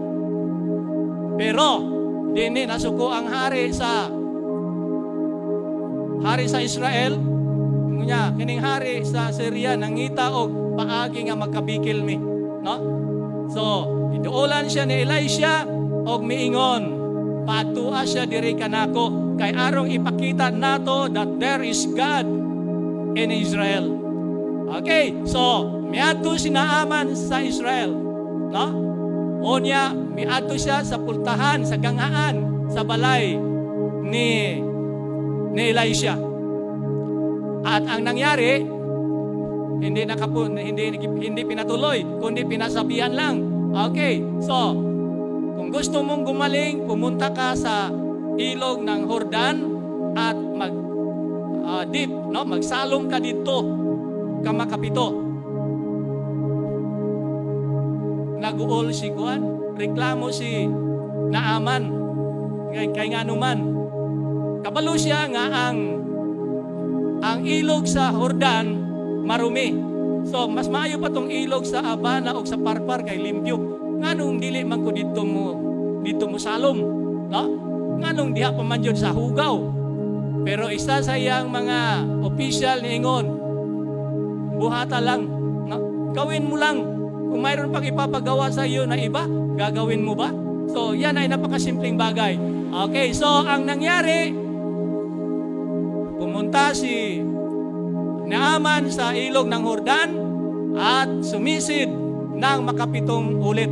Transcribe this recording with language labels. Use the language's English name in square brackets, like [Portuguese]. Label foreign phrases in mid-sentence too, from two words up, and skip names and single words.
[Cebuano] Pero dinhi nasuko ang hari sa Israel. Nya kining hari sa Syria nangita og paagi nga magkabikil mi, no? So, iduulan siya ni Elisha og miingon, patua siya diri kanako kay arong ipakita nato [English] that there is God in Israel. [Cebuano] Okay, so miadto si Naaman sa Israel, no? Unya miadto siya sa pultahan, sa gangaan, sa balay ni Elisha. [Filipino] At ang nangyari, hindi pinatuloy, kundi pinasabihan lang. Okay, so kung gusto mong gumaling, pumunta ka sa ilog ng Jordan at magsalong ka dito, kamakapito. [Cebuano] Naguol si Juan, reklamo si Naaman, kay nga naman. Kabalo siya nga ang ilog sa Jordan marumi. So mas maayo pa tong ilog sa Abana o sa Parpar kay limpyo. Nganong dili man ko dito mo salom, no? Nganong diha pa man jud sa hugaw. Pero isa sa iyang mga official niingon, buhata lang, no? [Filipino] Gawin mo lang. Kung mayroon pang ipapagawa sa iyo na iba, gagawin mo ba? So yan ay napakasimpleng bagay. Okay, so ang nangyari, pumunta si Naaman sa ilog ng Jordan at sumisid ng makapitong ulit.